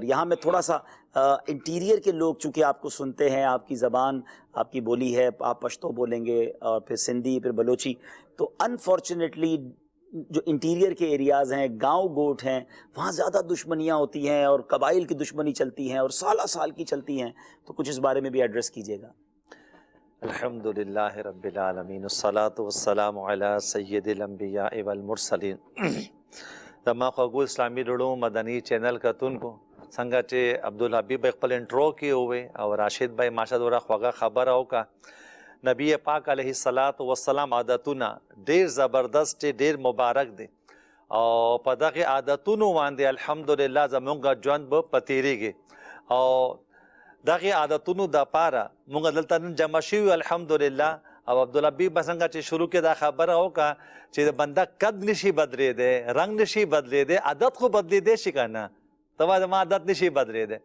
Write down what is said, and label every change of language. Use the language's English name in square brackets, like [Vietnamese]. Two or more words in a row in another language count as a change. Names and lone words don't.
[Urdu] یہاں میں تھوڑا سا انٹیریئر کے لوگ چونکہ آپ کو سنتے ہیں، آپ کی زبان، آپ کی بولی ہے، آپ پشتو بولیں گے اور پھر سندھی، پھر بلوچی، تو انفارچونیٹلی جو انٹیریئر کے ایریاز ہیں، گاؤں گوٹ ہیں، وہاں زیادہ دشمنیاں ہوتی ہیں اور قبائل کی دشمنی چلتی ہیں اور سالہ سال کی چلتی ہیں، تو کچھ اس بارے میں بھی ایڈریس کیجیے گا۔ [Arabic] الحمدللہ رب العالمین، الصلاۃ والسلام علی سید الانبیاء والمرسلین۔ [Pashto] زما خوږو اسلامی رړو مدنی چینل کتونکو څنګه چې عبدالحبیب بھائی خپل انټرو کې ووی او راشد بھائی ماشاءالله ورا خوږه خبره وکړه، نبی پاک [Arabic] علیه الصلاۃ والسلام [Pashto] عادتونه ډیر زبردست دي، ډیر مبارک دي، او په دغه عادتونو باندې الحمدلله زمونږ ژوند به پتیریږي، او دغه عادتونو د پاره مونږ دلته نن جمع شوي الحمدلله، او عبدالحبیب څنګه چې شروع کې دا خبره وکړه چې د بنده قد نشي بدلېدی، رنګ نشي بدلېدی، عادت خو بدلېدی شي که نه، ته وایه زما عادت نشي بدلېدی۔